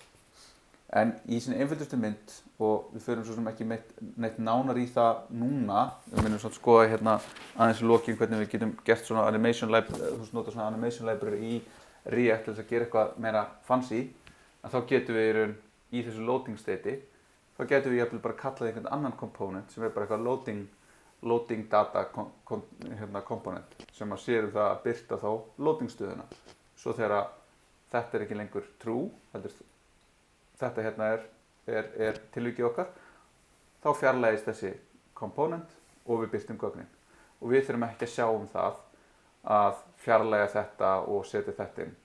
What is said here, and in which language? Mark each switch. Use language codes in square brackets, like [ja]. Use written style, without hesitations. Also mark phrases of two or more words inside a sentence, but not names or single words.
[is] En í sinni einföldustu mynd, og við förum svo sem ekki neitt nánar í það núna, við minnum svona skoða hérna aðeins í lokin hvernig við getum gert svona [en] animation library [is] í React til þess að gera eitthvað meira fancy, að þá getum við í þessu [en] loading state, [is] þá getum við jafnvel bara kallað einhvern annan component sem er bara eitthvað [en] loading data component [is] sem að sér það að birta þá loading stöðuna. Svo þegar þetta er ekki lengur true, þetta hérna er tilvikið okkar, þá fjarlægist þessi komponent og við birtum gögnin. Og við þurfum ekki að sjá það að fjarlæga þetta og setja þetta inn.